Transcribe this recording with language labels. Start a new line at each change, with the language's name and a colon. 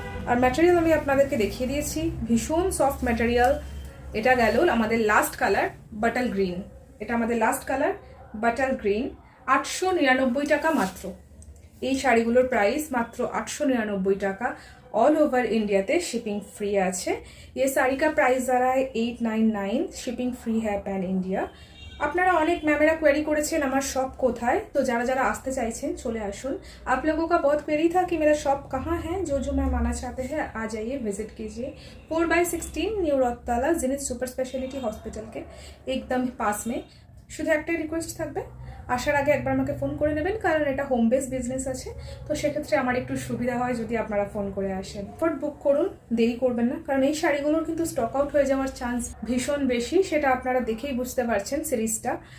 Bangla: আর material আমি আপনাদেরকে দেখিয়ে দিয়েছি, ভীষণ সফট ম্যাটেরিয়াল। এটা গেল আমাদের লাস্ট কালার বাটার গ্রিন, এটা আমাদের লাস্ট কালার বাটার গ্রিন। 899 টাকা মাত্র। এই শাড়িগুলোর প্রাইস মাত্র 899 টাকা। ऑल ओवर इंडियाते शिपिंग फ्री আছে।
Hindi: ये साड़ी का प्राइस आ रहा है 899, शिपिंग फ्री है पैन इंडिया।
Bangla: আপনারা অনেক ম্যামেরা কোয়েরি করেছেন আমার শপ কোথায়, তো যারা যারা আসতে চাইছেন চলে আসুন।
Hindi: आप लोगों का बहुत क्वेरी था कि मेरा शॉप कहाँ है, जो जो मैम आना चाहते हैं आ जाइए, विजिट कीजिए। 4/16 न्यू रौताला जिनित सुपर स्पेशलिटी हॉस्पिटल के एकदम पास में।
Bangla: শুধু একটাই রিকোয়েস্ট থাকবে, আসার আগে একবার আমাকে ফোন করে নেবেন, কারণ এটা হোম বেস বিজনেস আছে, তো সেক্ষেত্রে আমার একটু সুবিধা হয় যদি আপনারা ফোন করে আসেন। ফট বুক করুন, দেরি করবেন না, কারণ এই শাড়িগুলোর কিন্তু স্টক আউট হয়ে যাওয়ার চান্স ভীষণ বেশি, সেটা আপনারা দেখেই বুঝতে পারছেন সিরিজটা।